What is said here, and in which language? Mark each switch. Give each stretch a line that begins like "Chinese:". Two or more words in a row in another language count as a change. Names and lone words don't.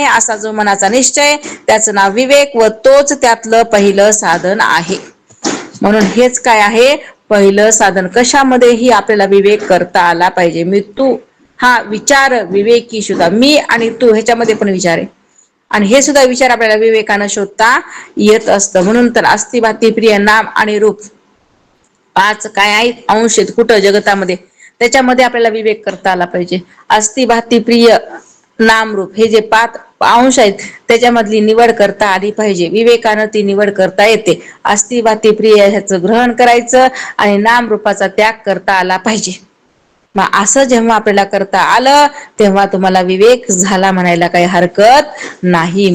Marathi: असा जो मनाचा निश्चय, त्याचं नाव विवेक, व तोच त्यातलं पहिलं साधन आहे. म्हणून हेच काय आहे? पहिलं साधन. कशामध्येही आपल्याला विवेक करता आला पाहिजे. मी तू हा विचार विवेकी सुद्धा, मी आणि तू ह्याच्यामध्ये पण विचार आहे. आणि हे सुद्धा विचार आपल्याला विवेकानं शोधता येत असतं. म्हणून तर
Sanskrit: अस्ति भाती प्रिय
Marathi: नाम आणि रूप 5 काय आहेत? अंश आहेत कुठं जगतामध्ये, त्याच्यामध्ये आपल्याला विवेक करता आला पाहिजे.
Sanskrit: अस्ति भाती प्रिय नामरूप
Marathi: हे जे 5 अंश आहेत त्याच्यामधली निवड करता आली पाहिजे. विवेकानं ती निवड करता येते.
Sanskrit: अस्ति भाती प्रिय
Marathi: ह्याचं ग्रहण करायचं आणि नामरूपाचा त्याग करता आला पाहिजे. मग असं जेव्हा आपल्याला करता आलं तेव्हा तुम्हाला विवेक झाला म्हणायला काही हरकत नाही.